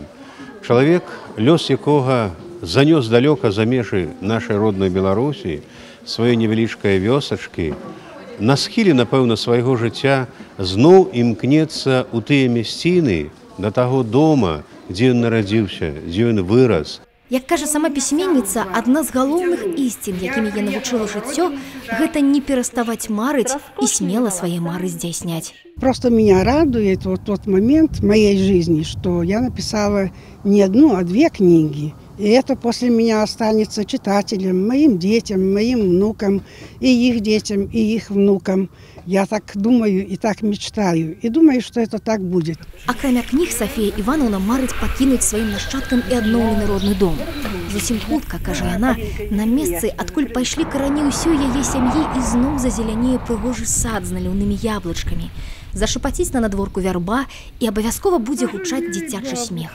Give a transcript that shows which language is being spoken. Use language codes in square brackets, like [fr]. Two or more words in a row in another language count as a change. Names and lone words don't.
[be] Чалавек, лёс якога занёс далёка за межы нашай роднай Беларусі, сваёй невялічкай вёсачкі, на схіле, напэўна, свайго жыцця зноў імкнецца ў тыя мясціны, да таго дома, дзе ён нарадзіўся, дзе ён вырас. Як кажа сама пісьменніца, адна з галоўных ісцін, якімі я навучыла жыццё, гэта не пераставаць марыць і смела свае мары здзяйсняць. [ru] Просто меня радует вот тот момент в моей жизни, что я написала не 1, а 2 книги. И это после меня останется читателям, моим детям, моим внукам, и их детям, и их внукам. Я так думаю и так мечтаю. И думаю, что это так будет. [be] Акрамя кніг, Сафія Івановна марыць пакінуць сваім нашчадкам і адноўлены родны дом. Зусім хутка, кажа яна, на месцы, адкуль пайшлі карані ўсёй яе сям'і, і зноў зазелянее прыгожы сад з наліўнымі яблычкамі. Зашапаціць на надворку вярба, і абавязкова будзе гучаць дзіцячы смех.